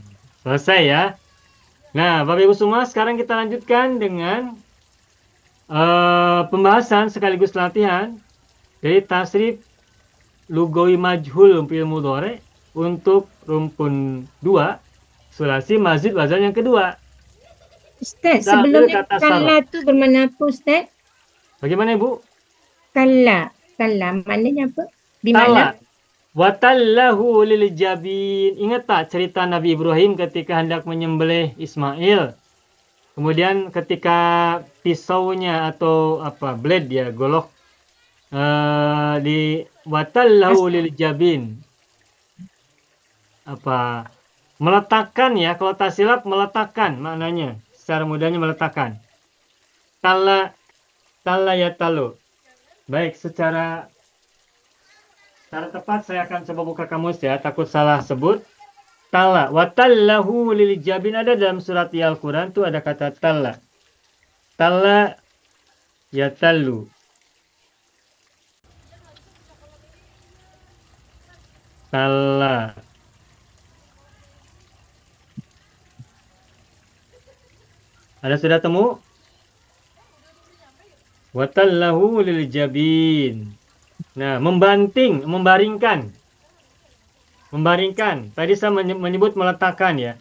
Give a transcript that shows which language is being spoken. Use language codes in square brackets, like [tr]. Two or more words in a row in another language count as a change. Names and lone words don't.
[id] Selesai ya. Nah, Bapak Ibu semua, sekarang kita lanjutkan dengan pembahasan sekaligus latihan dari [ar] tasrif lugawi majhul fi'il mudhari [id] untuk rumpun 2 [ar] sulasi mazid [id] wazan yang kedua. Ustaz, Dah, sebelumnya kata [ms] kalla tu bermakna apa Ustaz? [id] Bagaimana Ibu? Kalla. Kalla maknanya apa? Tala. Bimakna [ar] Watallahu lil jabin. [ms] Ingat tak cerita Nabi Ibrahim ketika hendak menyembelih Ismail? [id] Kemudian ketika pisaunya atau blade ya, golok Di [ar] watallahu lil jabin. [id] Apa? [ms] Meletakkan ya, kalau tak silap meletakkan maknanya. Secara mudahnya meletakkan. [ar] Talla ya talu. [id] Baik, secara tepat saya akan coba buka kamus ya, takut salah sebut. [ar] Talla, watallahu lil jabin, [id] ada dalam surat Al-Quran tuh ada kata talla. [ar] Talla ya talu. Talla. [id] Ada sudah temu? [ar] Watallahu lil jabin. [id] Nah, membaringkan. Tadi saya menyebut meletakkan ya.